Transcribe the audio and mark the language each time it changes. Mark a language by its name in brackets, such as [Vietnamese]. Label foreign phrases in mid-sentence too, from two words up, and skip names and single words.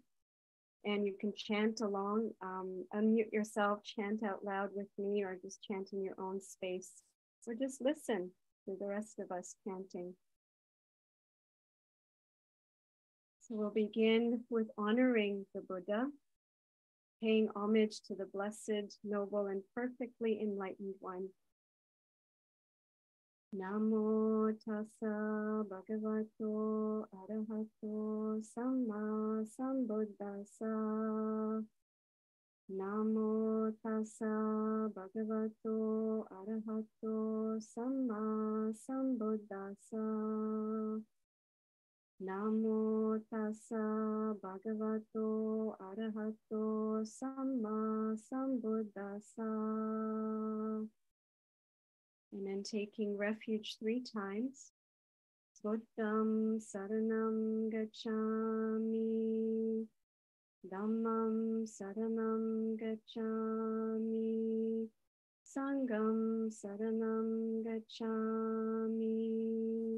[English] And you can chant along, unmute yourself, chant out loud with me, or just chant in your own space, or just listen to the rest of us chanting. So we'll begin with honoring the Buddha, paying homage to the blessed, noble, and perfectly enlightened one. [Pali] Namo tassa bhagavato arahato samma sambuddhassa. Namo tassa bhagavato arahato samma sambuddhassa. Namo tassa bhagavato arahato samma sambuddhassa. [English] And then taking refuge 3 times. [Pali] Buddham saranam gacchami. Dhammam saranam gacchami. Sangham saranam gacchami.